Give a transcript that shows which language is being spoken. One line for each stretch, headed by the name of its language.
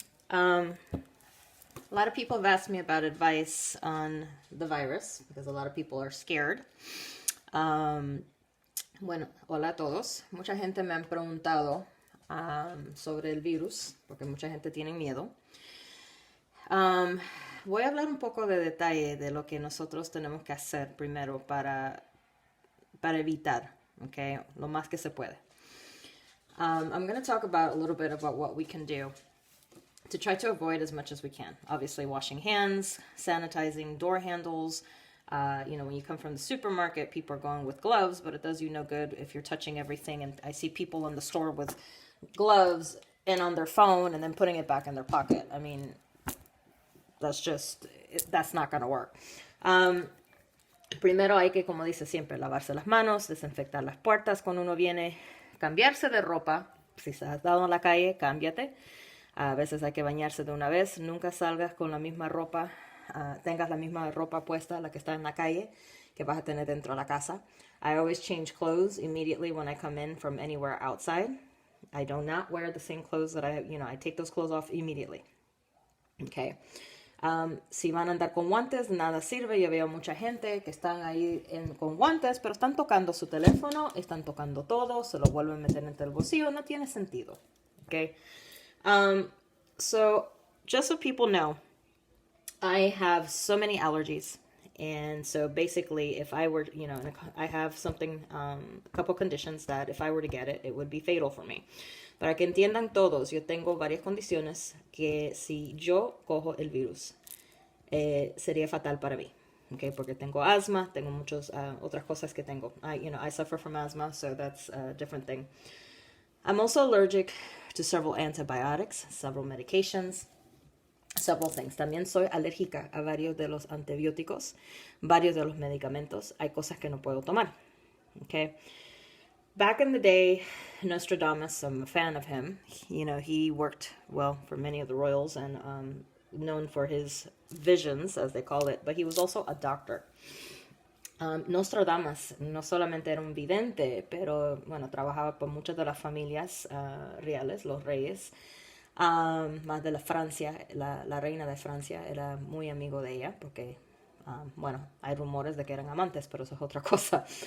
English: A lot of people have asked me about advice on the virus because a lot of people are scared.
Spanish: Bueno, hola a todos. Mucha gente me han preguntado sobre el virus porque mucha gente tiene miedo. Voy a hablar un poco de detalle de lo que nosotros tenemos que hacer primero para evitar, ¿okay? Lo más que se puede.
English: I'm going to talk about a little bit about what we can do to try to avoid as much as we can. Obviously, washing hands, sanitizing door handles. When you come from the supermarket, people are going with gloves, but it does you no good if you're touching everything. And I see people in the store with gloves and on their phone and then putting it back in their pocket. I mean, that's not going to work.
Spanish: Primero hay que, como dice siempre, lavarse las manos, desinfectar las puertas cuando uno viene, cambiarse de ropa. Si has dado en la calle, cámbiate. A veces hay que bañarse de una vez. Nunca salgas con la misma ropa, tengas la misma ropa puesta, la que está en la calle, que vas a tener dentro de la casa.
English: I always change clothes immediately when I come in from anywhere outside. I do not wear the same clothes that I take those clothes off immediately.
Spanish: Okay. Si van a andar con guantes, nada sirve. Yo veo mucha gente que están ahí con guantes, pero están tocando su teléfono, están tocando todo, se lo vuelven a meter entre el bolsillo. No tiene sentido. Okay.
English: So just so people know, I have so many allergies. And so basically, if I were, I have something, a couple conditions that if I were to get it, it would be fatal for me.
Spanish: Para que entiendan todos, yo tengo varias condiciones que si yo cojo el virus, sería fatal para mí. Okay, porque tengo asma, tengo muchas otras cosas que tengo.
English: I suffer from asthma, so that's a different thing. I'm also allergic to several antibiotics, several medications, several things.
Spanish: También soy alérgica a varios de los antibióticos, varios de los medicamentos. Hay cosas que no puedo tomar. Okay.
English: Back in the day, Nostradamus, I'm a fan of him. He worked, well, for many of the royals and known for his visions, as they call it, but he was also a doctor.
Spanish: Nostradamus no solamente era un vidente, pero, bueno, trabajaba por muchas de las familias reales, los reyes, más de la Francia, la reina de Francia era muy amigo de ella, porque, hay rumores de que eran amantes, pero eso es otra cosa.